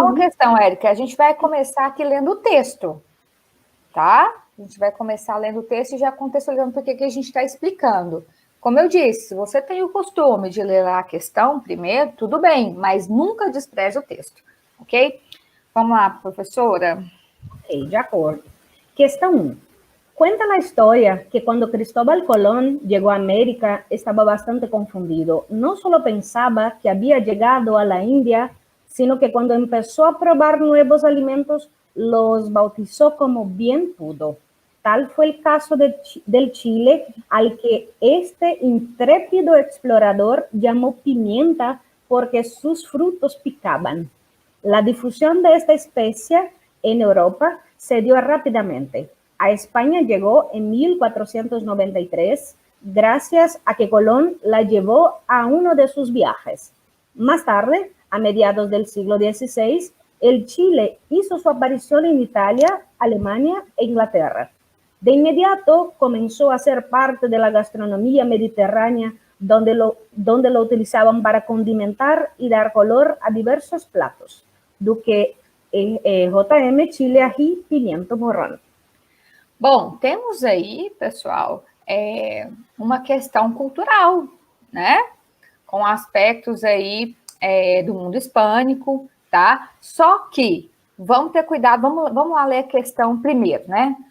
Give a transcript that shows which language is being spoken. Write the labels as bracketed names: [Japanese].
[Portuguese] Só uma questão, Érica. A gente vai começar aqui lendo o texto, tá? A gente vai começar lendo o texto e já contextualizando por que a gente está explicando. Como eu disse, se você tem o costume de ler a questão primeiro, tudo bem, mas nunca despreze o texto, ok? Vamos lá, professora. Ok, de acordo. Questão 1. [Spanish] Cuenta la historia que cuando Cristóbal Colón llegó a América estaba bastante confundido. No solo pensaba que había llegado a la India, sino que cuando empezó a probar nuevos alimentos, los bautizó como bien pudo. Tal fue el caso del Chile, al que este intrépido explorador llamó pimienta porque sus frutos picaban. La difusión de esta especie en Europa se dio rápidamente. A España llegó en 1493, gracias a que Colón la llevó a uno de sus viajes. Más tarde, a mediados del siglo XVI, el Chile hizo su aparición en Italia, Alemania e Inglaterra. De inmediato comenzó a ser parte de la gastronomía mediterránea, donde lo utilizaban para condimentar y dar color a diversos platos. Duque JM, Chile, ají, pimiento morrón. [Portuguese] Bom, temos aí, pessoal, uma questão cultural, né? Com aspectos aí do mundo hispânico, tá? Só que, vamos ter cuidado, vamos lá ler a questão primeiro, né?